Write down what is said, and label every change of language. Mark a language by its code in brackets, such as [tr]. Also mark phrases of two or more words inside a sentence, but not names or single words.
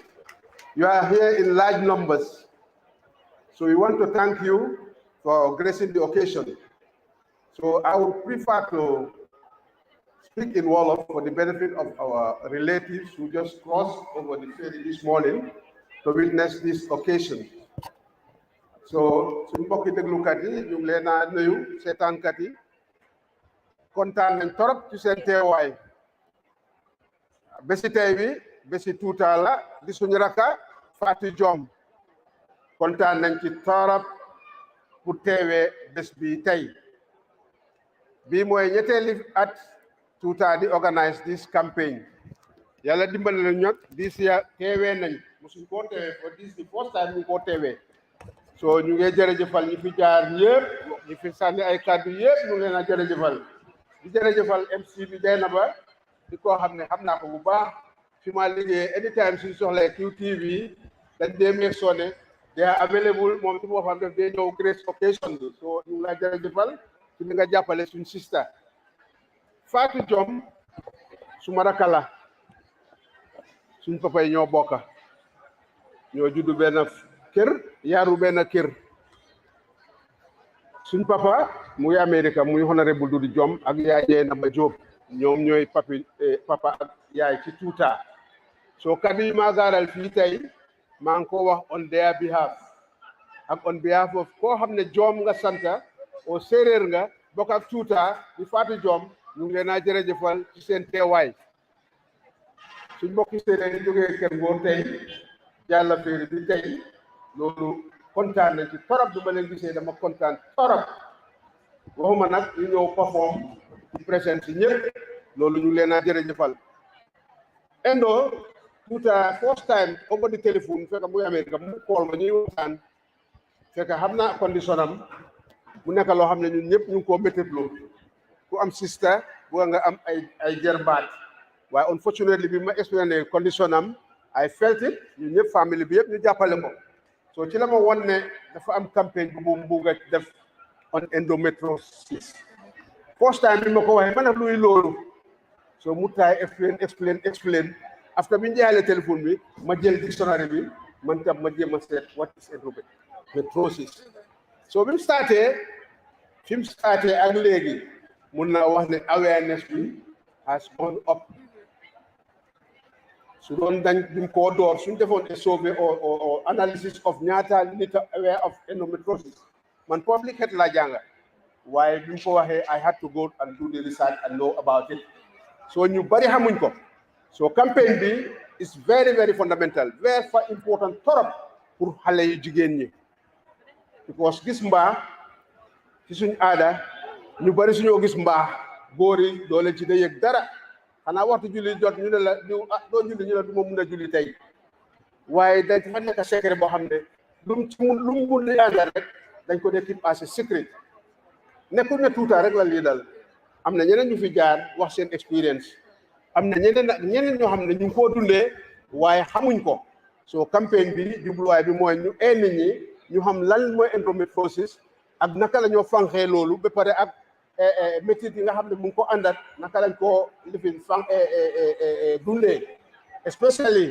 [en] You are here in large numbers, so we want to thank you for gracing the occasion. So I would prefer to speak in Wolof for the benefit of our relatives who just crossed over the ferry this morning to witness this occasion. [wo] So suñu mbokki déglukat yi ñu ngi leen a nuyu seetaankat yi kontaan nañ torop ci seen teewaay bési tey bi bési tuuta la di suñu raka Fatou Diom kontaan nañ ci torop pour teewee bés bi tey bii mooy ñetteeli at tuuta di [en] organize this campaign [wo] yàlla dimbali na ñot [en] this year [wo] teewee nañ musuñ koo teewee [en] for this the first time [wo] ñu koo teewee so ñu ngi jërëjëfal ñi fi jaar ñëpp ñi fi sànni ay kàddu yëpp ñu ngi leen a jërëjëfal di jërëjëfal MC bi Dieynaba di koo xam ne xam naa ko bu baax fi ma liggéey anytime suñu soxlee QTV dañ dee [en] make sure [wo] ne [en] they are available [wo] moom ci moo xam def dee ñëw [en] grace occasion [wo] bi so ñu ngi la jërëjëfal ci li nga jàppale suñu sister Fatou Diom suma rakk la suñ papa yi ñoo bokka ñoo juddu benn kër yaaru benn kër suñ papa muy Amérique muy honorable Dudu Diom ak yaay Dieynaba Diop ñoom ñooy papa ak yaay ci tuuta soo kaddu yi maa gaaral fii tey maa ngi ko wax [en] on their behalf [wo] ak [en] on behalf of [wo] koo xam ne Diom nga santa o séeréer nga bokk ak tuuta di Fatou Diom ñu ngi leen a jërëjëfal ci seen teewaay suñ mbokki séeréer yi jógee Kër Ngor tey jàlla féeri bi tey loolu kontaan nañ ci torop du ma leen gisee dama kontaan torop waxuma nag ñu ñëw perform ci présence ci ñëpp loolu ñu leen a jërëjëfal endo tuuta [en] first time over the téléphone [wo] fekk muy Amérique mu kool ma ñuy waxtaan fekk xam naa condition am mu nekk loo xam ne ñun ñëpp ñu ngi koo mététloo ku am sister bu nga am ay jërbaat waaye unfortunately bi ma expliqué condition am [en] I felt it [wo] ñun ñëpp famille bi yëpp ñu jàppale ko so ci la ma won ne dafa am campagne bu mu bugg a def [en] on endometriosis first time [wo] bi ma ko waxee ma ne luy loolu so mu taay explain after bi ñu jeexalee téléphone bi ma jël dictionnaire bi man tam ma jéem a seet [en] what is endometriosis [wo] so bi mu starté ak léegi mun naa wax ne awareness bi [en] has gone up [wo] su doon dañ dim koo door suñ defoon [en] a survey or analysis of [wo] ñaata nit [en] aware of endometriosis [wo] man [en] public health [wo] laa jànga waaye bi mu ko waxee [en] I had to go and do the research and know about it [wo] so ñu bari xamuñ ko so campaign bi [en] is very very fundamental very important [wo] torop pour xale yu jigéen ñi because gis mbaa ci suñ aada ñu bari suñoo gis mbaa góor yi doo leen ci da yëg dara xanaa waxtu julli jot ñu ne la diw doo julli ñu ne du ma mun a julli tey waaye dañ fa nekk secret boo xam ne lu mu mun a àndal rek dañ ko dee [en] keep as a secret [wo] nekkul ne tuuta rek la lii dal am na ñeneen ñu fi jaar wax seen experience am na ñeneen ñoo xam ne ñu ngi koo dundee waaye xamuñ ko so campagne bi jubluwaay bi mooy ñu nit ñi ñu xam lan mooy endometriosis ak naka la ñoo fanxee loolu ba pare ak métit yi nga xam ne mu ngi ko àndat naka lañ koo lifin dundee especially